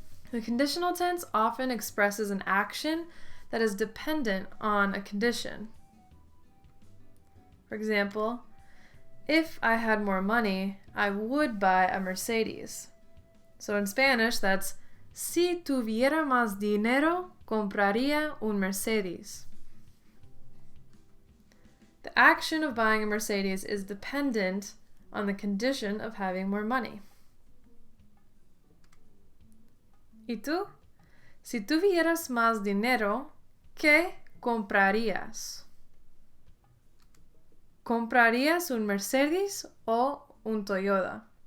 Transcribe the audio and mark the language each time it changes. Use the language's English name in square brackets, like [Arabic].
[English] The conditional tense often expresses an action that is dependent on a condition. For example, if I had more money, I would buy a Mercedes. So in Spanish, that's [Spanish] si tuviera más dinero, compraría un Mercedes. [English] The action of buying a Mercedes is dependent on the condition of having more money. [Spanish] ¿Y tú? Si tuvieras más dinero, ¿qué comprarías? ¿Comprarías un Mercedes o un Toyota?